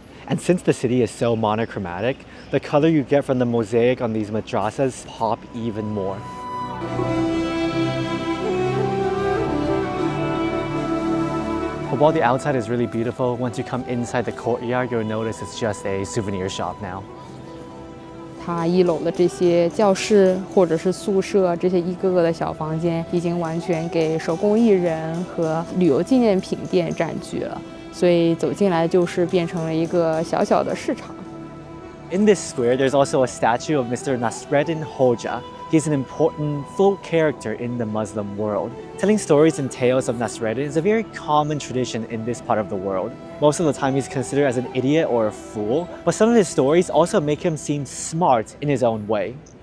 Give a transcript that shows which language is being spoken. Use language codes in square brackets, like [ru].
[en] And since the city is so monochromatic, the color you get from the mosaic on these madrasas pop even more. But while the outside is really beautiful, once you come inside the courtyard, you'll notice it's just a souvenir shop now. [zh] 它一楼的这些教室或者是宿舍，这些一个个的小房间，已经完全给手工艺人和旅游纪念品店占据了。所以走进来就是变成了一个小小的市场。 [en] In this square, there's also a statue of Mr. Nasreddin Hoja. He's an important folk character in the Muslim world. Telling stories and tales of Nasreddin is a very common tradition in this part of the world. Most of the time he's considered as an idiot or a fool, but some of his stories also make him seem smart in his own way.